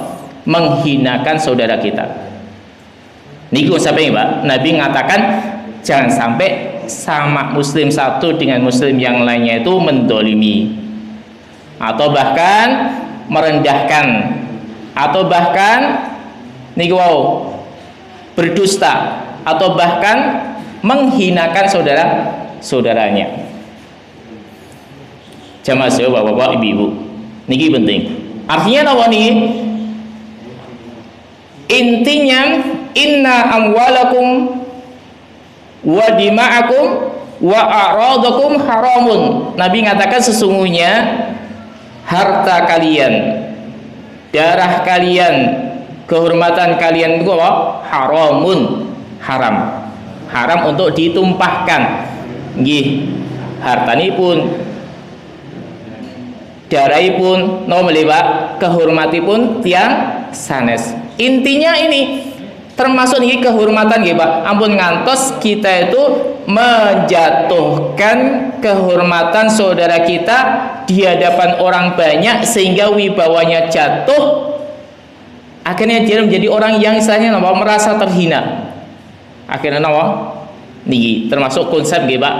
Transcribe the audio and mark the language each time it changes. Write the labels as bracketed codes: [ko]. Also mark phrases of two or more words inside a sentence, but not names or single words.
[id] Menghinakan saudara kita. Niku sampai Pak, Nabi mengatakan jangan sampai sama muslim satu dengan muslim yang lainnya itu mendolimi atau bahkan merendahkan atau bahkan niku berdusta atau bahkan menghinakan saudaranya. Jamaah bapak-bapak, ibu-ibu, niki penting. Artinya apa nih? [ar] Intinya إن أموالكم ودماءكم وأعراضكم حرام. [id] Nabi mengatakan sesungguhnya harta kalian, darah kalian, kehormatan kalian itu apa? [ar] حرام، حرام. [id] Haram untuk ditumpahkan. [jv] Nggih, hartanipun, darahipun, nomel Pak, kehormatipun tiang sanes. [id] Intinya ini termasuk ini kehormatan nggih Pak. [jv] Ampun ngantos [id] kita itu menjatuhkan kehormatan saudara kita di hadapan orang banyak sehingga wibawanya jatuh. Akhirnya dia menjadi orang yang istilahnya merasa terhina. Akhirnya niki termasuk konsep nggih Pak.